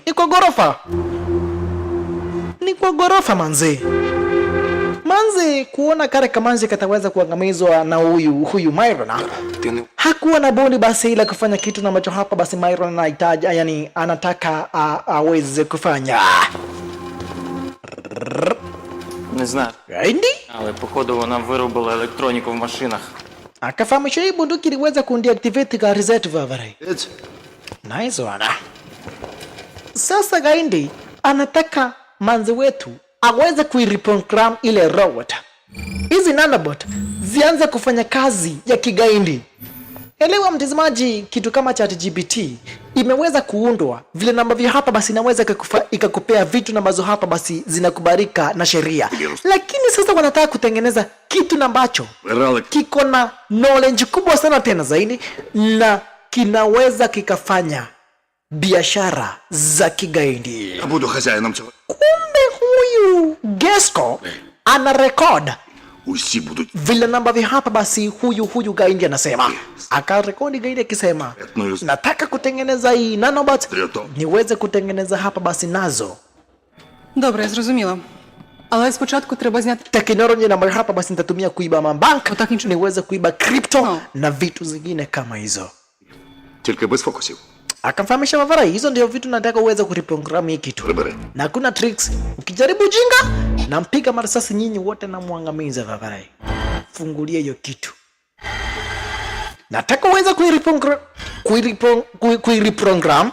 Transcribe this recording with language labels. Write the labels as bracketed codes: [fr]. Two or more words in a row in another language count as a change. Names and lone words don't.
[sw] Ni kwa ghorofa manzi. Manzi kuona kare Kamanzi kataweza kuangamizwa na huyu Myron. Hakuwa na bodi basi ila kufanya kitu na macho hapa basi Myron anahitaji, yani anataka aweze kufanya. [uk] Не знаю, [sw] Gaindi [uk] але походу вона виробила електроніку в машинах. [sw] akafahamisha hii bunduki iliweza kundeactivate gari zetu Vavarai. [uk] Геть. [en] Nice one. [sw] Sasa Gaindi anataka manzi wetu aweze kuireprogram ile robot. Hizi nanobot zianze kufanya kazi ya kigaindi. Elewa mtazamaji, kitu kama ChatGPT imeweza kuundwa vile ambavyo hapa basi inaweza ikakupea vitu ambazo hapa basi zinakubalika na sheria. Lakini sasa wanataka kutengeneza kitu ambacho kiko na knowledge kubwa sana tena zaidi na kinaweza kikafanya biashara za kigaindi. [uk] Я буду хазяїном цього. [sw] Kumbe huyu Gesco ana record [uk] Усі будуть. [sw] vile ambavyo hapa basi huyu Gaindi anasema. Akarekodi Gaindi akisema, nataka kutengeneza hii nanobot, niweze kutengeneza hapa basi nazo [uk] Добре, я зрозуміла. Але спочатку треба зняти. [sw] teknolojia ambayo hapa basi nitatumia kuiba mabank, [uk] Отак нічого. [sw] niweze kuiba crypto [en] No. [sw] na vitu zingine kama hizo. [uk] Тільки без фокусів. [sw] Akamfahamisha Vavarai, hizo ndio vitu nataka uweze kureprogram hii kitu. [uk] Прибери. [sw] Na hakuna tricks. Ukijaribu jinga, nampiga marasasi nyinyi wote na muangamiza Vavarai. Fungulia hiyo kitu. Nataka uweze kuireprogram